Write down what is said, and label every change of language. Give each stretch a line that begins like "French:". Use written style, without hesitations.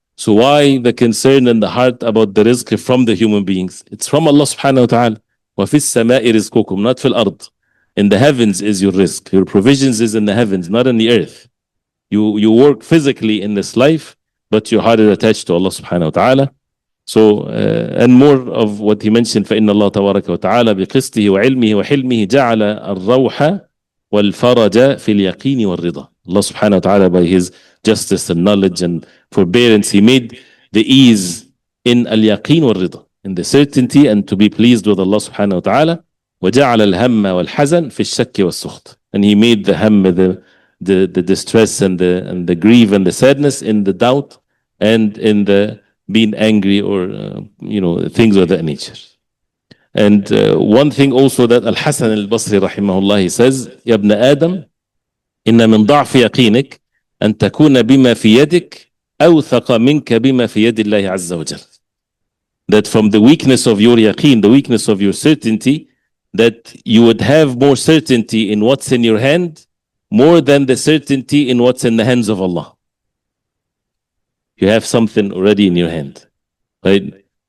English: So why the concern in the heart about the rizq from the human beings? It's from Allah subhanahu wa ta'ala.
Arabic: وَفِي السَّمَاءِ رِزْقُكُمْ.
English: Not fil ard. In the heavens is your rizq. Your provisions is in the heavens, not in the earth. You work physically in this life, but your heart is attached to Allah subhanahu wa ta'ala. So, and more of what he mentioned,
Arabic: فَإِنَّ اللَّهَ تَبَارَكَ وَتَعَالَى بِقِسْطِهِ وَعِلْمِهِ وَحِلْمِهِ جَعَلَ الرَّوْحَ وَالْفَرَجَ فِي الْيَقِينِ وَالرِّضَى.
English: Allah subhanahu wa ta'ala, by his justice and knowledge and forbearance, he made the ease in al-yaqeen wal-rida, in the certainty and to be pleased with Allah subhanahu wa ta'ala.
Arabic: وَجَعَلَ الْهَمَّ وَالْحَزَنْ فِي الشَّكِّ وَالسُّخْطِ.
English: And he made the hamm, the distress and the grief and the sadness in the doubt and in the being angry or things of that nature. And one thing also that Al-Hasan al-Basri rahimahullah, he says,
Arabic: يا ابن آدم إن من ضعف يقينك أن تكون بما في يدك أوثق منك بما في يد الله عز وجل.
English: That from the weakness of your yaqeen, the weakness of your certainty, that you would have more certainty in what's in your hand more than the certainty in what's in the hands of Allah. You have something already in your hand, right?